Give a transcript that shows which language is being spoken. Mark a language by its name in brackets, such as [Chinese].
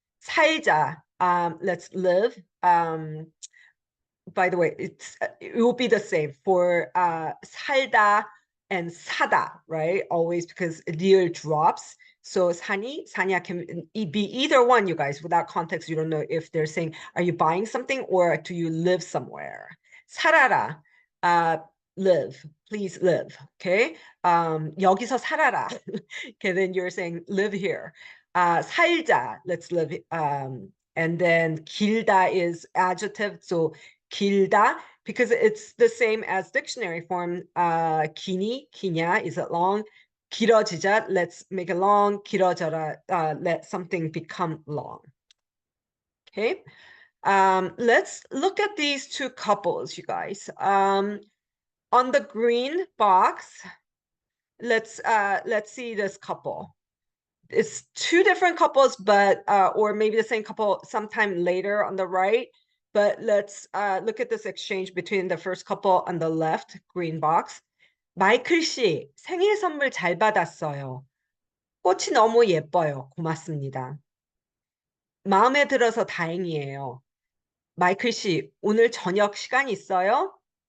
[English] 살자, let's live. By the way, it will be the same for 살다 and 사다, right? Always, because deal drops. So [Korean] 사니, 사냐 [English] can be either one, you guys. Without context, you don't know if they're saying, are you buying something or do you live somewhere? 살아라, live, please live. [Korean] Okay, 여기서 살아라. [English] Okay, then you're saying live here. 살자, let's live. And then 길다 is adjective, so 길다, because it's the same as dictionary form. [Korean] 기니, 기냐, [English] is it long? 길어지자, let's make it long. 길어져라, let something become long. Okay, let's look at these two couples, you guys. On the green box, let's see this couple. It's two different couples, but or maybe the same couple sometime later on the right. But let's look at this exchange between the first couple on the left, green box. [Korean] 마이클 씨, 생일 선물 잘 받았어요. 꽃이 너무 예뻐요. 고맙습니다. 마음에 들어서 다행이에요. 마이클 씨, 오늘 저녁 시간 있어요?